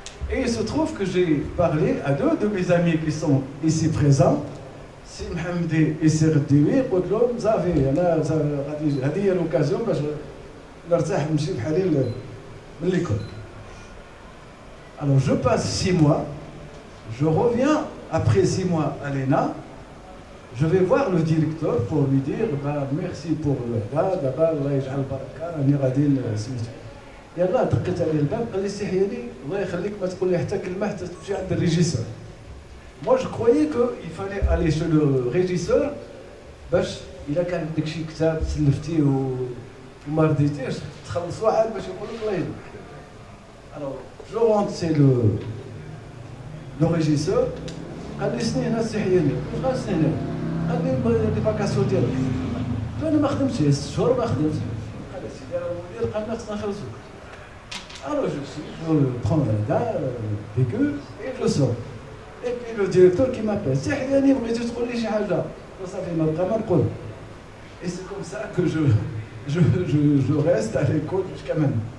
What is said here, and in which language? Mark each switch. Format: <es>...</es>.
<fr>Et il se trouve que j'ai parlé à 2 de mes amis qui sont ici présents, Si Mohamedi et Serdiwi,</fr> <ar>قلت لهم صافي انا هذه هي</ar> <fr>l'occasion</fr> <ar>باش نرتاح نمشي بحالي من</ar> <fr>l'école. Alors je passe 6 mois, je reviens après 6 mois à l'ENA, je vais voir le directeur pour lui dire merci pour l'État, d'abord</fr> <ar>الله يجعل البركه راني غادي سميتو. يلاه دقيت عليه الباب قال لي سي حياني الله يخليك ما تقول لي حتى كلمه حتى تمشي عند الريجيسور.</ar> <fr>Moi je croyais qu'il fallait aller chez le régisseur</fr> <ar>باش الا كان عندك شي كتاب سلفتيه وما رديتيش تخلص واحد باش يقول لك الله يهديك.</ar> <fr>Alors je rentre chez le régisseur</fr> <ar>قال لي سني هنا السي حياني واش غنسني هنا قال لي دي فاكاسيون ديالك قلت له انا ما خدمتش 6 شهور ما خدمتش قال لي سيدي راه المدير قال لنا خصنا نخلصوك.</ar> <fr>Alors je prends un gars vécu et je sors. Et puis le directeur qui m'appelle,</fr> <ar>سي حياني بغيتي تقول لي شي حاجه صافي ما بقى ما نقول.</ar> <fr>Et c'est comme ça que je reste à l'école jusqu'à maintenant.</fr>